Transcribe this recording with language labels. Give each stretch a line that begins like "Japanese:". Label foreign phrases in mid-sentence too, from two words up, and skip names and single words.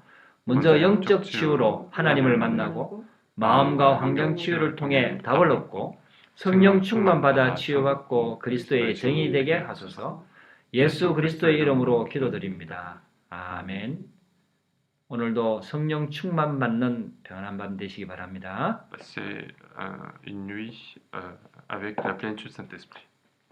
Korean: 먼저 영적 치유로 하나님을 만나고 마음과 환경 치유를 통해 답을 얻고 성령 충만받아 치유받고 그리스도의 정의 되게 하소서. 예수 그리스도의 이름으로 기도드립니다. 아멘. 오늘도 성령 충만 받는 평안한 밤 되시기 바랍니다.
French: Passez une nuit avec la plénitude du Saint-Esprit.